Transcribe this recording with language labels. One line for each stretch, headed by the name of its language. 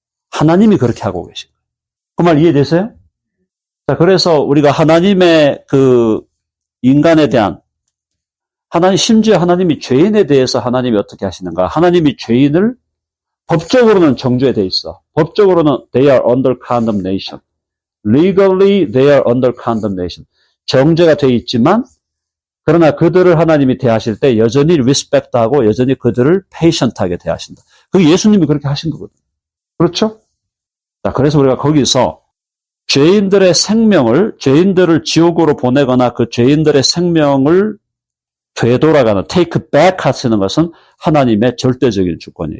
Korean: 하나님이 그렇게 하고 계신 거야. 그 말 이해되세요? 자, 그래서 우리가 하나님의 그 인간에 대한, 심지어 하나님이 죄인에 대해서 하나님이 어떻게 하시는가? 하나님이 죄인을 법적으로는 정죄에 돼 있어. 법적으로는
English: they are under condemnation. Legally they are under condemnation.
Korean: 정죄가 돼 있지만 그러나 그들을 하나님이 대하실 때 여전히 respect하고 여전히 그들을 patient하게 대하신다. 그게 예수님이 그렇게 하신 거거든요. 그렇죠? 자, 그래서 우리가 거기서 죄인들의 생명을, 죄인들을 지옥으로 보내거나 그 죄인들의 생명을 되돌아가는, take back 하시는 것은 하나님의 절대적인 주권이에요.